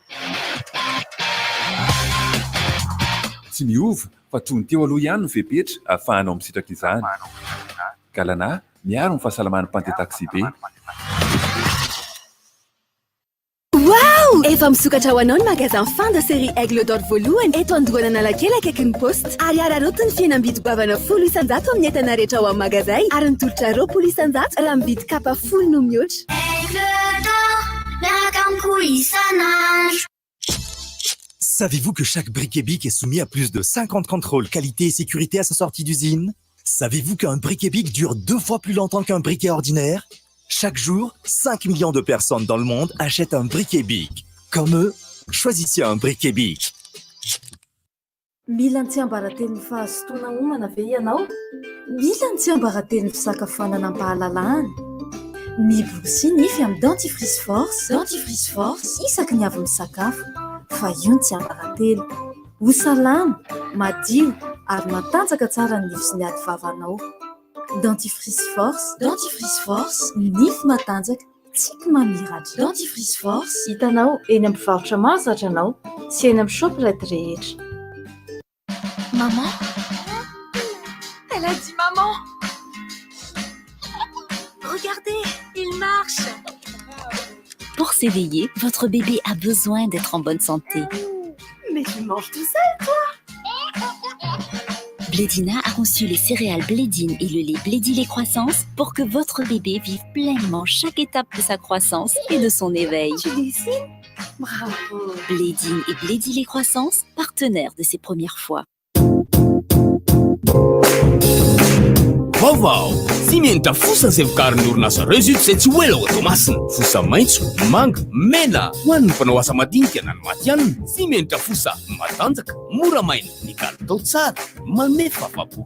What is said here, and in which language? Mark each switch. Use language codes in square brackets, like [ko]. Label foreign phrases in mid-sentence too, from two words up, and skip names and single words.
[mg] Tsy miova fa tony teo aloha ihany ny fepetra ahafahanao misitraka izany. GALANA miaro ny fahasalaman'ny mpandeha taxi be. Wow! Efa misokatra ho anao ny magasin [fr] fin de série [mg] Aigle d'Or voalohany eto androana Analakely akaiky ny poste ary araroto ny fihenam-bidy-goavana 100,000 amin'ny entana rehetra ao amin'ny magasin ary ny tolotra 200,000 raha mividy kapa 10 no mihoatra. Aigle d'Or, miaraka amiko isan'andro. [fr] Savez-vous que chaque briquet bic est soumis à plus de 50 contrôles qualité et sécurité à sa sortie d'usine? Savez-vous qu'un briquet bic dure 2 fois plus longtemps qu'un briquet ordinaire? Chaque jour, 5 millions de personnes dans le monde achètent un briquet bic. Comme eux, choisissez un briquet bic. [mg] Mila ny tsy ambarately ny fahazotoana homana ve ianao? Mila ny tsy ambarately ny fisakafoanana am-pahalalahana. Miborosy nify amin'ny dentifrice force. Dentifrice force isaky ny avy misakafo. Fa io ny tsy ambarately. Ho salama, madio ary matanjaka tsara ny nify sy ny ady vavanao. Dentifrice force. Dentifrice force. Nify matanjaka, tsiky mamiratra. Dentifrice force. Hitanao eny amin'ny mpivarotra mahazatra anao sy eny amin'ny shoprite rehetra. [fr] Maman? Elle a dit maman. Regardez, il marche. Pour s'éveiller, votre bébé a besoin d'être en bonne santé. Mais tu manges tout seul, toi? Blédina a conçu les céréales Blédine et le lait Blédi-lait croissance pour que votre bébé vive pleinement chaque étape de sa croissance et de son éveil. Tu dessines? Bravo. Blédine et Blédi-lait croissance, partenaires de ses premières fois. [mg] Vaovao simenitra fosa izay vokarin'ny orinasa Réussite izay tsy ho ela ao atao masina. Fosa maitso, manga, mena ho an'ny mpanao asa madinika na ny matianina. Simenitra fosa matanjaka, mora maina, ny kalitao tsara, manome fafako.